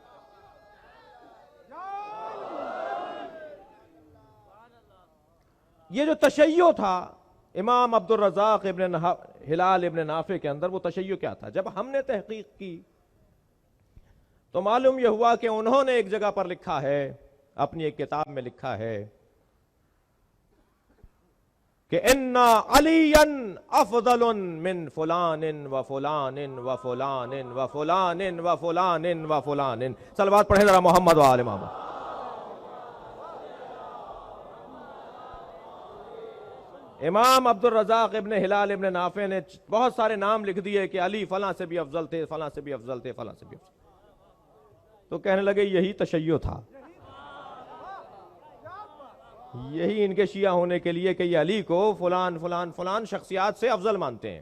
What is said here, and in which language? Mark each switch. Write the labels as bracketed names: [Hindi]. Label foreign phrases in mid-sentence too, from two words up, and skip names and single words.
[Urdu] یہ جو تشیع تھا امام عبد الرزاق ابن ہلال ابن نافع کے اندر، وہ تشیع کیا تھا؟ جب ہم نے تحقیق کی تو معلوم یہ ہوا کہ انہوں نے ایک جگہ پر لکھا ہے، اپنی ایک کتاب میں لکھا ہے کہ [Arabic] ان علی افضل من فلان و فلان و فلان و فلان و فلان و فلان۔ [Urdu] صلوات پڑھیں ذرا محمد و آل محمد۔ امام عبد الرزاق ابن ہلال ابن نافع نے بہت سارے نام لکھ دیے کہ علی فلاں سے بھی افضل تھے، فلاں سے بھی افضل تھے، فلاں سے بھی افضل۔ تو کہنے لگے یہی تشیع تھا، یہی ان کے شیعہ ہونے کے لیے کہ یہ علی کو فلان فلان فلان شخصیات سے افضل مانتے ہیں۔